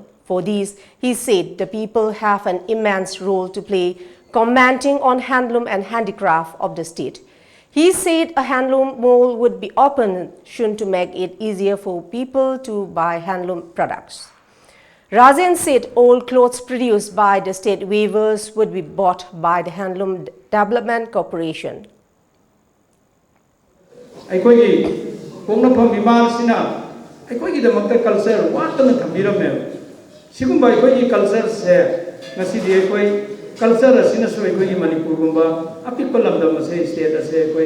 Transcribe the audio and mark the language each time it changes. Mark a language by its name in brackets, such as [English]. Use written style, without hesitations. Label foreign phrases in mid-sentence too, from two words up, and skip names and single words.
[English] For this, he said the people have an immense role to play, commenting on handloom and handicraft of the state. He said a handloom mall would be opened soon to make it easier for people to buy handloom products. Rajan said all clothes produced by the state weavers would be bought by the Handloom Development Corporation. [Manipuri] ꯑꯩꯈꯣꯏꯒꯤ ꯗꯃꯛꯇ ꯀꯜꯆꯔ ꯋꯥꯠꯇꯅ ꯊꯝꯕꯤꯔꯝꯃꯦꯕ ꯁꯤꯒꯨꯝꯕ ꯑꯩꯈꯣꯏꯒꯤ ꯀꯜꯆꯔꯁꯦ ꯉꯁꯤꯗꯤ ꯑꯩꯈꯣꯏ ꯀꯜꯆꯔ ꯑꯁꯤꯅꯁꯨ ꯑꯩꯈꯣꯏꯒꯤ ꯃꯅꯤꯄꯨꯔꯒꯨꯝꯕ ꯑꯄꯤꯛꯄ ꯂꯝꯗꯝ ꯑꯁꯦ ꯁ꯭ꯇꯦꯠ ꯑꯁꯦ ꯑꯩꯈꯣꯏ